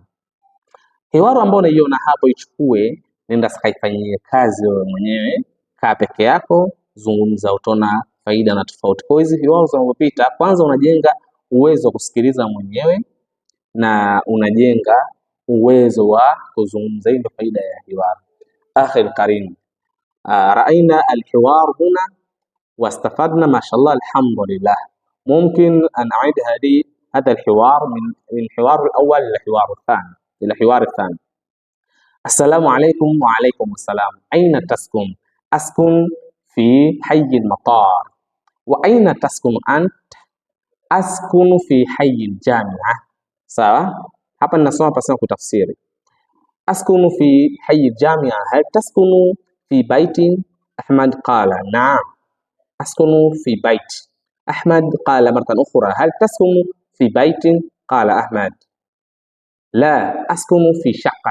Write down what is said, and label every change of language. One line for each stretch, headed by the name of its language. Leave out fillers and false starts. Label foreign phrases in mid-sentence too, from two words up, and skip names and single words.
Swahili: Hiwaru ambayo unaiona hapo ichukue, nenda sakaifanyie kazi wewe mwenyewe, kaa peke yako, zungumza, utona faida na tofauti. Kwa hizi hiwaru zinazopita, kwanza unajenga uwezo wa kusikiliza mwenyewe na unajenga uwezo wa kuzungumza. Hii ndio faida ya hiwaru.
Arabic: أخي الكريم، رأينا الحوار هنا واستفدنا ما شاء الله الحمد لله. ممكن أن أعيد هذا الحوار من الحوار الأول إلى الحوار الثاني. السلام عليكم. وعليكم السلام. أين تسكن؟ أسكن في حي المطار. وأين تسكن أنت؟ أسكن في حي الجامعة.
Swahili: sawa. Hapa ninasoma pasina kutafsiri.
Arabic: أسكن في حي الجامعة. هل تسكن في بيت؟ أحمد قال نعم أسكن في بيت. أحمد قال مرة أخرى هل تسكن في بيت؟ قال أحمد لا أسكن في شقة.